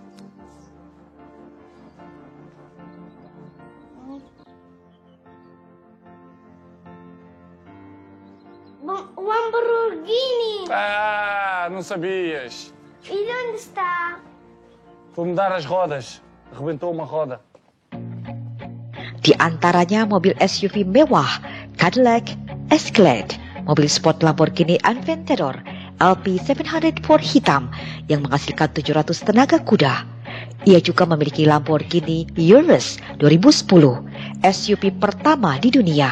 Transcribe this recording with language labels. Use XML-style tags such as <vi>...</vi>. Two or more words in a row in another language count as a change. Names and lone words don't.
<pt>O Lamborghini. Ah, não sabias. E onde está? Vou mudar as rodas. Arrebentou uma roda.</pt> <id>Di antaranya mobil SUV mewah Cadillac Escalade, mobil sport Lamborghini Aventador LP704 hitam yang menghasilkan 700 tenaga kuda. Ia juga memiliki Lamborghini Urus 2010, SUV pertama di dunia.</id>